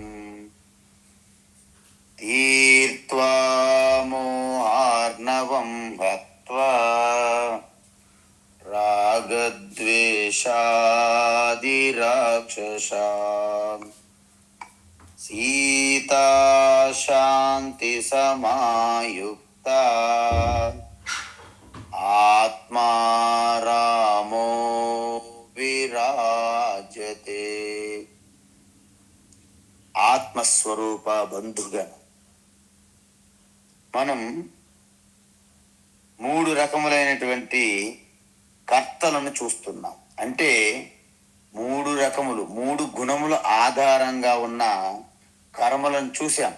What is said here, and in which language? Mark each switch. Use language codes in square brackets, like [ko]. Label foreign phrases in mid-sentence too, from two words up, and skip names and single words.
[sa] तीर्त्वा मोहार्णवं हत्वा रागद्वेषादिराक्षसान् सीता शान्ति समायुक्ता आत्मा रामो विराजते। [te] ఆత్మస్వరూప బంధుగణ మనం 3 రకములైనటువంటి కర్తలను చూస్తున్నాం. అంటే 3 రకములు 3 గుణముల ఆధారంగా ఉన్న కర్మలను చూశాం.